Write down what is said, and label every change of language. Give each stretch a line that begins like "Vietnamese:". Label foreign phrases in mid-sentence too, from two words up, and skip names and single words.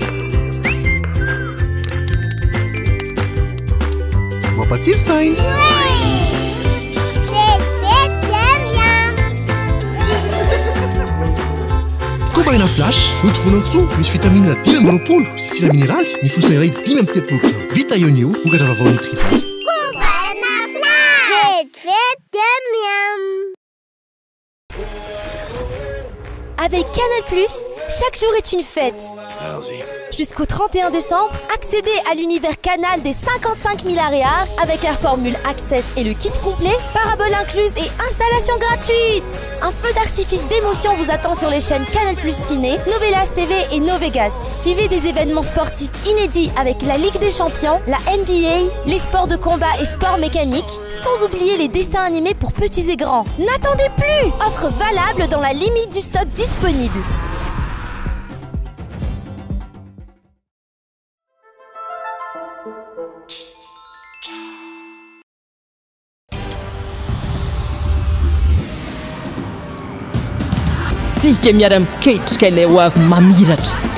Malagasy: mampatsiro sainy kobaina flash notovonan-tsoa misy vitamina 5 sy sira mineraly ny fosana iray 5 vita ionio vokatra vavao nutrisase.
French: Avec Canal+, chaque jour est une fête. Allons-y. Jusqu'au 31 décembre, accédez à l'univers Canal des 55 000 aréas avec la formule Access et le kit complet, parabole incluse et installation gratuite. Un feu d'artifice d'émotion vous attend sur les chaînes Canal+, Ciné, Novelas TV et Novegas. Vivez des événements sportifs inédits avec la Ligue des Champions, la NBA, les sports de combat et sports mécaniques, sans oublier les dessins animés pour petits et grands. N'attendez plus! Offre valable dans la limite du stock disponible.
Malagasy: Tsika miara-miketrika ilay ho avy mamiratra.